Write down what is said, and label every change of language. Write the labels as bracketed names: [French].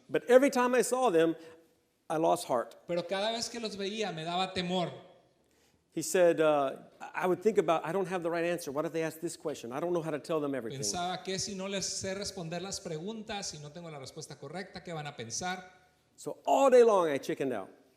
[English] But every time I saw them, I lost heart. [Spanish] Pero cada vez que los veía me daba temor. [English] He said, I would think about, I don't have the right answer. What if they ask this question? I don't know how to tell them everything. [Spanish] Pensaba que si no les sé responder las preguntas, si no tengo la respuesta correcta, ¿qué van a pensar? [English] So all day long, I chickened out.